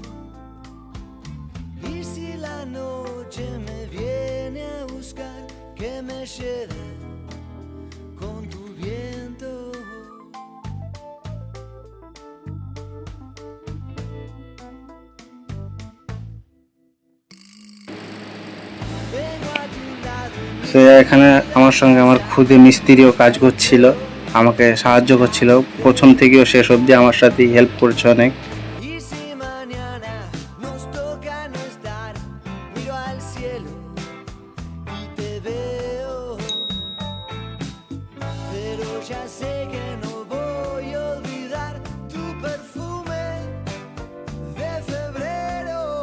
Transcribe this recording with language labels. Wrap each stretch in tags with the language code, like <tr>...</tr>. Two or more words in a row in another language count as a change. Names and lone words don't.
<es>Y si la noche me viene a buscar, que me lleve con tu viento. Vengo a tu lado.</es> <bn>সে এখানে আমার সঙ্গে আমার খুদে মিস্ত্রিও কাজ করছিল, আমাকে সাহায্য করছিল প্রথম থেকেও শেষ অবধি আমার সাথে হেল্প করছে অনেক।</bn> <es>Y si mañana nos toca no estar, miro al cielo y te veo. Pero ya sé que no voy a olvidar tu perfume de febrero.</es>